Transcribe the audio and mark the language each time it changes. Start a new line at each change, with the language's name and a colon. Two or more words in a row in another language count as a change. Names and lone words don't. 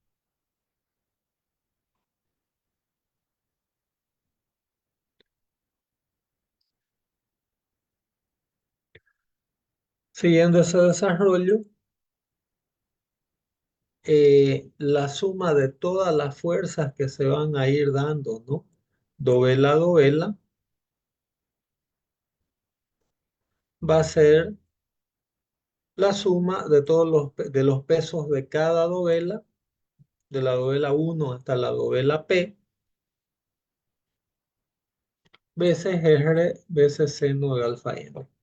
Spanish: Siguiendo ese desarrollo, la suma de todas las fuerzas que se van a ir dando, ¿no? Dovela a dovela, va a ser la suma de todos de los pesos de cada dovela, de la dovela 1 hasta la dovela P, veces R veces seno de alfa n.